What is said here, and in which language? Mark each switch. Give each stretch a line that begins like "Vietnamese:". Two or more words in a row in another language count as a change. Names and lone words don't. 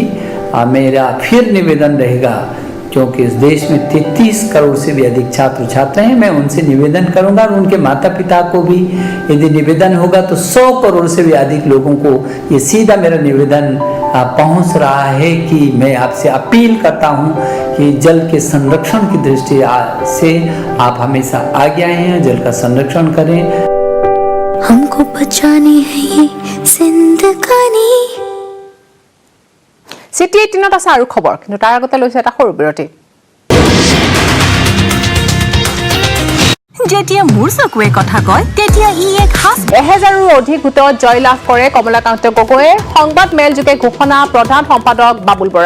Hindi: मेरा फिर निवेदन रहेगा, क्योंकि इस देश में 33 करोड़ से भी अधिक छात्र छात्रा हैं, मैं उनसे निवेदन करूंगा और उनके माता पिता को भी यदि निवेदन होगा तो 100 करोड़ से भी अधिक लोगों को ये सीधा मेरा निवेदन पहुंच रहा है कि मैं आपसे अपील करता हूं कि जल के संरक्षण की दृष्टि से आप हमेशा आगे आए हैं, जल का संरक्षण करें। हमको बचानी है ये जिंदगानी।
Assamese: চিটি 18ত আছে আৰু খবৰ, কিন্তু তাৰ আগতে লৈছে এটা সৰু বিৰতি। যেতিয়া মোৰ চকুৱে কথা কয় তেতিয়া ই এক হাস। 1000ৰো অধিক ভোটত জয়লাভ কৰে কমলাকান্ত গগৈয়ে। সংবাদ মেলযোগে ঘোষণা প্ৰধান সম্পাদক বাবুল বৰাৰ।